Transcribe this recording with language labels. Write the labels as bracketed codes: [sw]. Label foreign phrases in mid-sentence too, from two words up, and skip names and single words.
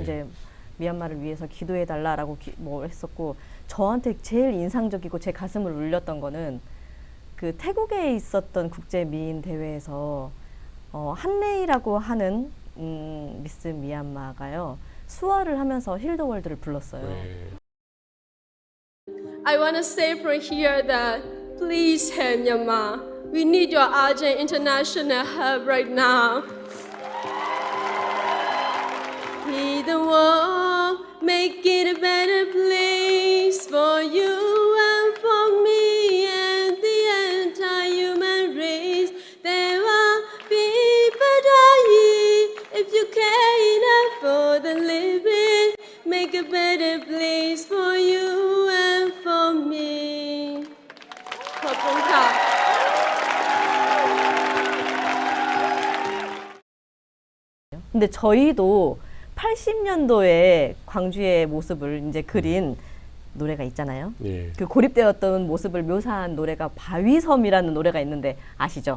[ko] 이제 미얀마를 위해서 기도해 달라라고 했었고 저한테 제일 인상적이고 제 가슴을 울렸던 거는 그 태국에 있었던 국제 미인 대회에서 한레이라고 하는 미스 미얀마가요 수화를 하면서 힐더월드를 불렀어요. 네. [en] I want to say from here that please help Myanmar. We need your urgent international help right now. Heal the world, make it a better place for you and for me and the entire human race. There are people dying if you care enough for the living. Make a better place for you and for me. [th] ขอบคุณค่ะ [ko] 근데 저희도 80년도에 광주의 모습을 이제 그린 노래가 있잖아요. 예. 그 고립되었던 모습을 묘사한 노래가 바위섬이라는 노래가 있는데 아시죠?